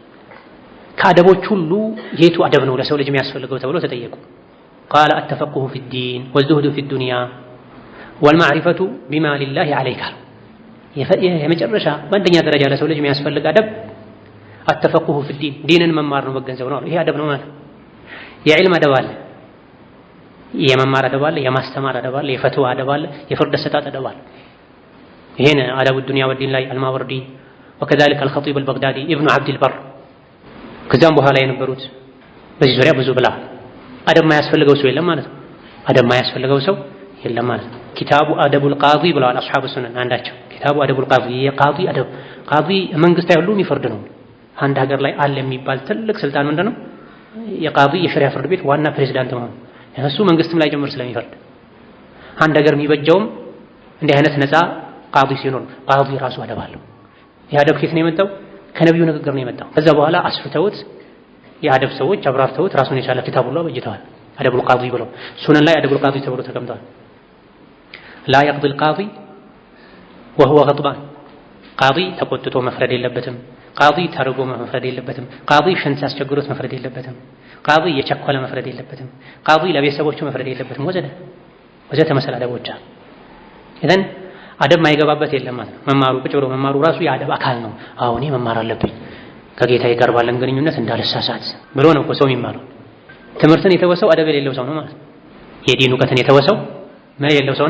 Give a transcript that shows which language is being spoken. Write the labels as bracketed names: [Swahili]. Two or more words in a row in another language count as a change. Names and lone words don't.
[Amharic] ከአደቦች ሁሉ የቱ አደብ ነው ለሰው ልጅ የሚያስፈልገው ተብሎ ተጠየቁ። [Arabic] قال التفقه في الدين والزهد في الدنيا والمعرفة بما لله عليك። [Amharic] የመጨረሻ በአንደኛ ደረጃ ለሰው ልጅ የሚያስፈልግ አደብ [Arabic] التفقه في الدين፣ [Amharic] ዲንን መማር ነው፣ መገንዘብ ነው። ይሄ አደብ ነው ማለት። የዕልም አደብ አለ፣ የመማር አደብ አለ፣ የማስተማር አደብ አለ፣ የፈትዋ አደብ አለ፣ የፍርድ አሰጣጥ አደብ አለ። ይሄን አደቡ ዱንያ ወዲን ላይ አልማወርዲ [Arabic] وكذلك الخطيب البغدادي ابن عبد البر [Amharic] ከዛም በኋላ የነበሩት በዚህ ዙሪያ ብዙ ብላ አደብ ማያስፈልገው ሰው የለም ማለት ነው። አደብ ማያስፈልገው ሰው የለም ማለት ነው። ኪታቡ አደቡል ቃዲ ብለዋል [Arabic] أصحاب السنن [Amharic] አንዳቸው። ኪታቡ አደቡል ቃዲ የቃዲ አደብ ቃዲ መንግስታዊ ሁሉ የሚፈርድ ነው። አንድ ሀገር ላይ አለ የሚባል ትልቅ ስልጣን ምንድነው? የቃዲ የሸሪዓ ፍርድ ቤት ዋና ፕሬዝዳንት መሆን። እሱ መንግስትም ላይ ጀምር ስለሚፈርድ አንድ ሀገር የሚበጀውም እንዲህ አይነት ነፃ ቃዲ ሲኖር ቃዲ ራሱ አደብ አለው። የአደብ ከየት ነው የመጣው? ከነብዩ ንግግር ነው የመጣው። ከዛ በኋላ አስፍተውት የአደብ ሰዎች አብራርተውት ራሱን የቻለ ኪታብ ሁሉ አበጅተዋል። አደቡል ቃዲ ብለው ሱነን ላይ አደቡል ቃዲ ተብሎ ተቀምጧል። ላ [Arabic] يقضي القاضي وهو غضبان [Amharic] ቃዲ ተቆጥቶ መፍረድ የለበትም። ቃዲ ተርጎ መፍረድ የለበትም። ቃዲ ሽንት አስቸግሮት መፍረድ የለበትም። ቃዲ የቸኮለ መፍረድ የለበትም። ቃዲ ለቤተሰቦቹ መፍረድ የለበትም። ወዘተ መሰል አደቦች ኢዘን አደብ ማይገባበት የለም ማለት ነው። መማሩ ቁጭ ብሎ መማሩ ራሱ የአደብ አካል ነው። አዎ እኔ መማር አለብኝ ከጌታዬ ጋር ባለን ግንኙነት እንዳልሳሳት ብሎ ነው ሰው የሚማረው። ትምህርትን የተወሰው አደብ የሌለው ሰው ነው ማለት ነው። የዲን እውቀትን የተወሰው ምን የሌለው ሰው ነው?